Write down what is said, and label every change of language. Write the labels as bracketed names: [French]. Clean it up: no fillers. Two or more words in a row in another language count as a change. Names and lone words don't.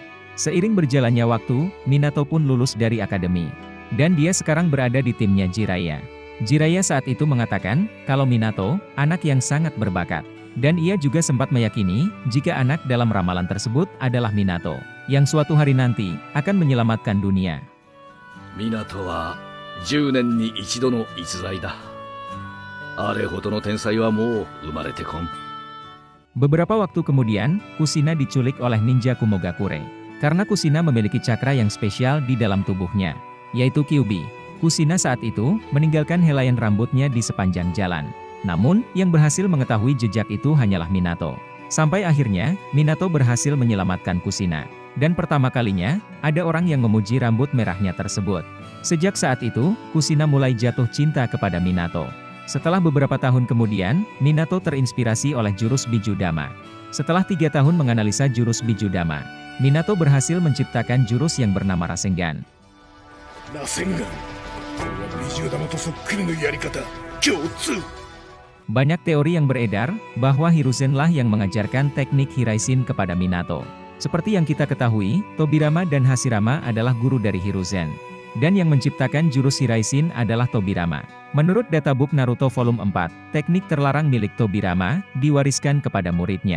[Indonesian] Seiring berjalannya waktu, Minato pun lulus dari akademi. Dan dia sekarang berada di timnya Jiraiya. Jiraiya saat itu mengatakan, kalau Minato, anak yang sangat berbakat. Dan ia juga sempat meyakini, jika anak dalam ramalan tersebut adalah Minato, yang suatu hari nanti, akan menyelamatkan dunia. [Japanese] 港は10年に一度の逸材だ。あれほどの天才はもう生まれてこん。 [Indonesian] Beberapa waktu kemudian, Kushina diculik oleh ninja Kumogakure. Karena Kushina memiliki cakra yang spesial di dalam tubuhnya, yaitu Kyuubi. Kushina saat itu, meninggalkan helaian rambutnya di sepanjang jalan. Namun, yang berhasil mengetahui jejak itu hanyalah Minato. Sampai akhirnya, Minato berhasil menyelamatkan Kushina. Dan pertama kalinya, ada orang yang memuji rambut merahnya tersebut. Sejak saat itu, Kushina mulai jatuh cinta kepada Minato. Setelah beberapa tahun kemudian, Minato terinspirasi oleh jurus Bijudama. Setelah 3 tahun menganalisa jurus Bijudama, Minato berhasil menciptakan jurus yang bernama Rasengan. Rasengan. [Japanese] 尾獣玉とそっくりのやり方. Kyōtsu. [Indonesian] Banyak teori yang beredar, bahwa Hiruzen lah yang mengajarkan teknik Hiraishin kepada Minato. Seperti yang kita ketahui, Tobirama dan Hashirama adalah guru dari Hiruzen. Dan yang menciptakan jurus Hiraishin adalah Tobirama. Menurut databook Naruto volume 4, teknik terlarang milik Tobirama, diwariskan kepada muridnya.